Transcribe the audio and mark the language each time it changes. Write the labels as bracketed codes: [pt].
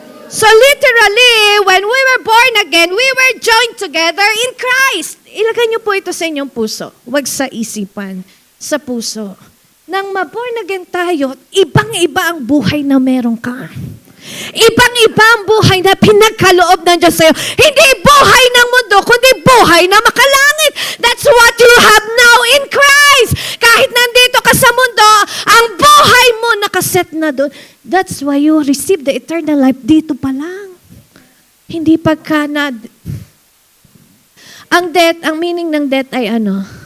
[en] So literally, when we were born again, we were joined together in Christ. [tl] Ilagay niyo po ito sa inyong puso. Huwag sa isipan, sa puso. Nang ma-born again tayo, ibang-iba ang buhay na meron ka. Ibang-iba ang buhay na pinagkaloob ng Diyos sa'yo. Hindi buhay ng mundo, kundi buhay na makalangit. [en] That's what you have now in Christ. [tl] Kahit nandito ka sa mundo, ang buhay mo nakaset na doon. [en] That's why you receive the eternal life [tl] dito pa lang. Hindi pagka na... Ang death, ang meaning ng death ay ano?